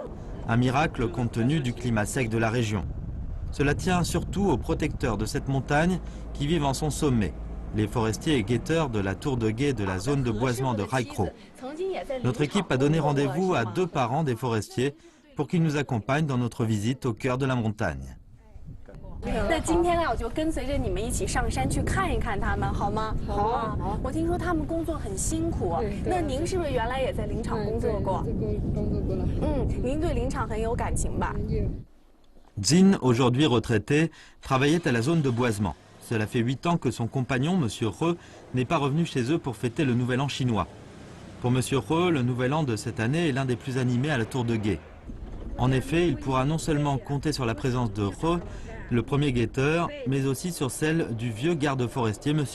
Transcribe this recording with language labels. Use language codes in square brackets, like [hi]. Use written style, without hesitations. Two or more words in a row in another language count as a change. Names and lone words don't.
[fr] Un miracle compte tenu du climat sec de la région. Cela tient surtout aux protecteurs de cette montagne qui vivent en son sommet, les forestiers et guetteurs de la tour de guet de la zone de boisement de Raikro. Notre équipe a donné rendez-vous à 2 parents des forestiers pour qu'ils nous accompagnent dans notre visite au cœur de la montagne. [zh] 那今天呢，我就跟随着你们一起上山去看一看他们，好吗？好。我听说他们工作很辛苦，那您是不是原来也在林场工作过？工作过了。您对林场很有感情吧？ [fr] Jin, aujourd'hui retraité, travaillait à la zone de boisement. Cela fait 8 ans que son compagnon, M. He, n'est pas revenu chez eux pour fêter le Nouvel An chinois. Pour M. He, le Nouvel An de cette année est l'un des plus animés à la tour de guet. En effet, il pourra non seulement compter sur la présence de He, le premier guetteur, mais aussi sur celle du vieux garde forestier M.